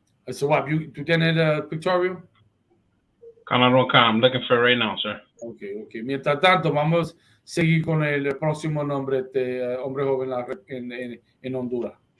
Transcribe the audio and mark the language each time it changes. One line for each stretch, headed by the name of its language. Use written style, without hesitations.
English: So, what,
Spanish: ¿tú tienes el pictorial?
English: I'm looking for it right now, sir. Okay.
Spanish: Mientras tanto, vamos a seguir con el próximo nombre de hombre joven en Honduras.